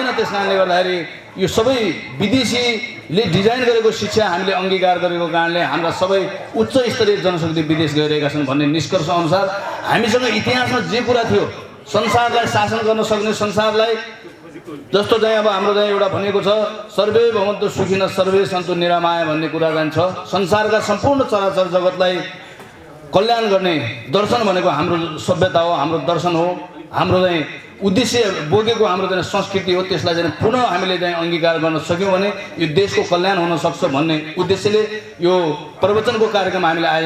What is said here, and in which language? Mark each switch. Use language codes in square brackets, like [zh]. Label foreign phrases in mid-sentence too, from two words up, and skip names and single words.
[ne] त्यस कारणले गर्दाखेरि यो सबै विदेशीले डिजाइन गरेको शिक्षा हामीले अङ्गीकार गरेको कारणले हाम्रा सबै उच्च स्तरीय जनशक्ति विदेश गइरहेका छन् भन्ने निष्कर्ष अनुसार हामीसँग इतिहासमा जे कुरा थियो, संसारलाई शासन गर्न सक्ने, संसारलाई जस्तो चाहिँ अब हाम्रो चाहिँ एउटा भनेको छ [sa] सर्वे भवन्तु सुखिनः सर्वे सन्तु निरामया [ne] भन्ने कुरा चाहिँ छ। संसारका सम्पूर्ण चराचर जगतलाई कल्याण गर्ने दर्शन भनेको हाम्रो सभ्यता हो, हाम्रो दर्शन हो, हाम्रो चाहिँ उद्देश्य बोकेको हाम्रो चाहिँ संस्कृति हो। त्यसलाई चाहिँ पुनः हामीले चाहिँ अङ्गीकार गर्न सक्यौँ भने यो देशको कल्याण हुन सक्छ भन्ने उद्देश्यले यो प्रवचनको कार्यक्रम हामीले आयोजना गरेका छौँ।